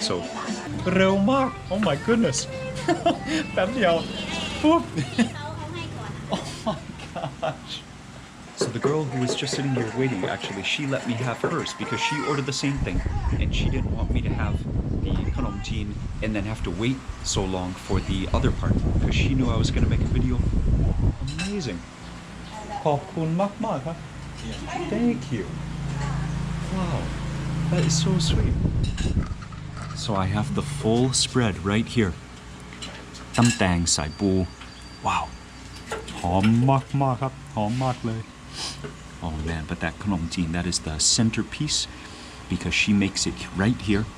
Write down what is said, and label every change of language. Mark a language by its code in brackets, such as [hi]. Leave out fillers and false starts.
[en] So oh my goodness. Oh my gosh. So the girl who was just sitting here waiting, actually, she let me have hers because she ordered the same thing, and she didn't want me to have the Khanom Jeen and then have to wait so long for the other part, because she knew I was going to make a video. Amazing. [th] ขอบคุณมากๆครับ [en] Thank you. Wow, that is so sweet. So I have the full spread right here. Tam tang sai pu. Wow. [th] หอมมากๆครับ หอมมากเลย [en] Oh man, but that Khanom Jeen, that is the centerpiece, because she makes it right here.